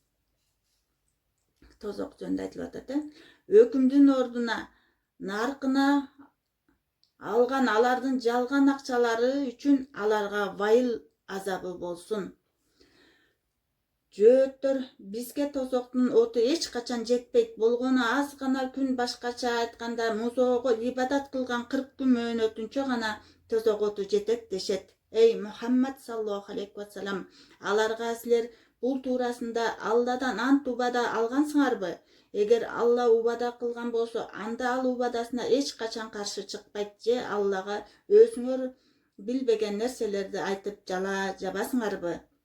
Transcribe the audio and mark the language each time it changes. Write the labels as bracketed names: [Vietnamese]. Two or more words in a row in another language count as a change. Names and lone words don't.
[Kyrgyz] Тозок жөнүндө айтылып атат. Өкүмдүн ордуна наркына алган алардын жалган акчалары үчүн аларга вайыл азабы болсун. Жөөттөр бизге тозоктун оту эч качан жетпейт. Болгону аз гана күн, башкача айтканда Музоого ибадат кылган 40 күн мөөнөтүнчө гана тозок оту жетет дешет. [Arabic] Эй Мухаммад صلى الله عليه وسلم, [Kyrgyz] аларга силер бул туурасында Алладан ант убада алгансыңарбы? Эгер Алла убада кылган болсо, анда ал убадасына эч качан каршы чыкпайт же Аллага өзүңөр билбеген нерселерди айтып жабасыңарбы?